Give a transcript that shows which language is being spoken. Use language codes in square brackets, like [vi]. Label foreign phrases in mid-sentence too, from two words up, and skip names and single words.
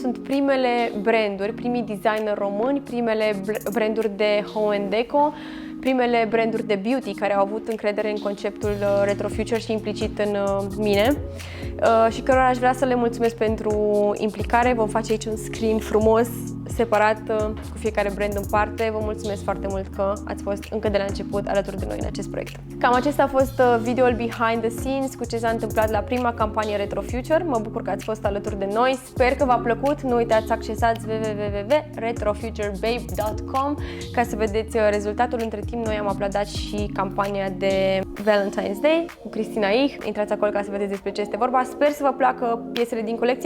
[ro] Sunt primele branduri, primii designer români, primele branduri de [en] home and deco, [ro] primele branduri de beauty care au avut încredere în conceptul Retro Future și implicit în mine și cărora aș vrea să le mulțumesc pentru implicare. Vom face aici un screen frumos, separat, cu fiecare brand în parte. Vă mulțumesc foarte mult că ați fost încă de la început alături de noi în acest proiect. Cam acesta a fost videoul [en] behind the scenes [ro] cu ce s-a întâmplat la prima campanie Retro Future. Mă bucur că ați fost alături de noi. Sper că v-a plăcut. Nu uitați să accesați www.retrofuturebabe.com ca să vedeți rezultatul. Între timp, noi am uploadat și campania de Valentine's Day cu Cristina Ich. Intrați acolo ca să vedeți despre ce este vorba. Sper să vă placă piesele din colecție.